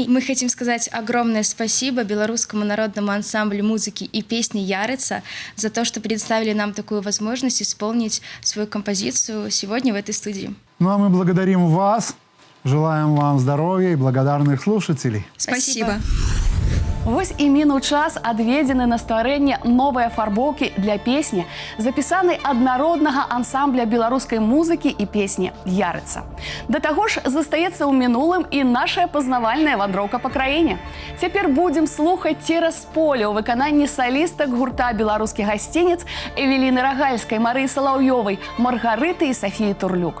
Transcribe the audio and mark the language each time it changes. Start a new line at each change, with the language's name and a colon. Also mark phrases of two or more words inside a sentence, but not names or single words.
Russian: Мы хотим сказать огромное спасибо Белорусскому народному ансамблю музыки и песни «Ярица» за то, что предоставили нам такую возможность исполнить свою композицию сегодня в этой студии. Ну, а мы благодарим вас, желаем вам здоровья и благодарных слушателей. Спасибо.
Belarusian: Вось і мінуў час адведзены на стварэнне новай афарбоўкі для песні, запісанай ад народнага ансамбля беларускай музыкі і песні «Ярыца». Да таго ж застаецца ў мінулым і нашая пазнавальная вандроўка па краіне. Цяпер будзем слухаць «Цераз поле» ў выкананні салістак гурта «Беларускі гасцінец» Эвеліны Рагальскай, Марыі Салаўёвай, Маргарыты і Сафіі Турлюк.